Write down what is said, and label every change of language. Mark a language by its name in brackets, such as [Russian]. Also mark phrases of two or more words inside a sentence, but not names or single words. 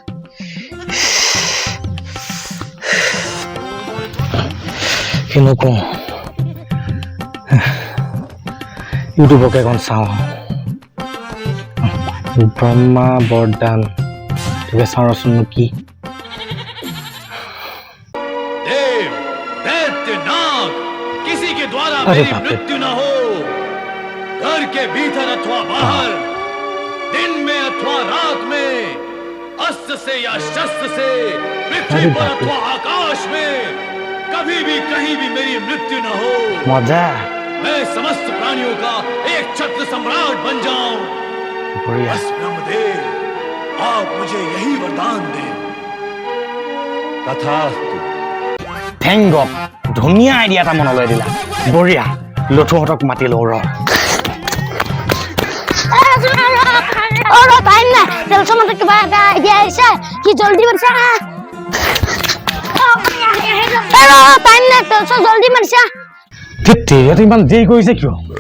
[Assamese] কিনো কওঁ ইউটিউবকে এখন চাওঁ ব্ৰহ্মা বৰদান তোকে চাওঁচোন কি [Hindi] किसी के द्वारा मेरी मृत्यु न हो घर के भीतर अथवा बाहर दिन में अथवा रात में अस्त्र से या शस्त्र से पृथ्वी पर अथवा आकाश में कभी भी कहीं भी मेरी मृत्यु न हो मजा मैं समस्त प्राणियों का एक छत्र सम्राट बन जाऊं बस ब्रह्मदेव आप मुझे यही वरदान दें तथास्तु [English] thank God [Assamese] ধুনীয়া আইডিয়া এটা মনলৈ দিলা বঢ়িয়া লঠুহঁতক মাতি লওঁ ৰ কিবা এটা আইডিয়া আহিছে কি জলদি মাৰিছা জলদি মাৰিছা ইমান দেৰি কৰিছে কিয়